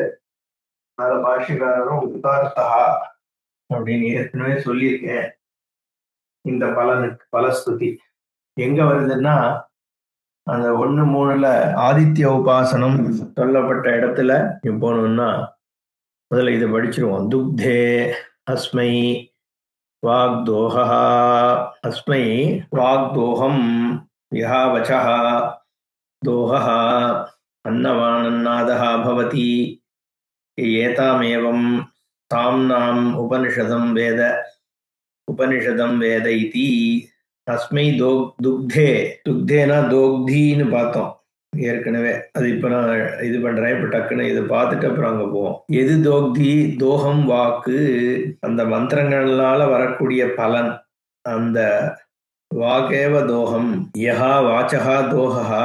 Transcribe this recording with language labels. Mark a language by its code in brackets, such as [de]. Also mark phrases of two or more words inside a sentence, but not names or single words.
[ta] அதனால பாஷ்யக்காரரும் உத்தார்த்தா அப்படின்னு ஏற்கனவே சொல்லியிருக்கேன். இந்த பலனுக்கு பலஸ்துதி எங்க வருதுன்னா அந்த 1:3 ஆதித்ய உபாசனம் சொல்லப்பட்ட இடத்துல போனோம்னா முதல்ல இதை படிச்சிருவோம். [sa] दुग्धे अस्मै वाग्दोहः अस्मै वाग्दोहं यः वचः दोहः अन्नवानन्नादः भवति एतामेवं साम्नाम् उपनिषदं वेद इति अस्मै दुग्धे दुग्धेना दोग्धीன்னு [ta] பார்த்தோம் ஏற்கனவே. அது இப்ப நான் இது பண்றேன். இப்ப டக்குன்னு இதை பார்த்துட்டு அப்புறம் அங்க போவோம். எது தோக்தி? தோகம் வாக்கு. அந்த மந்திரங்களால வரக்கூடிய பலன். அந்த [sa] वागेव दोहम्. यः वाचः दोहः.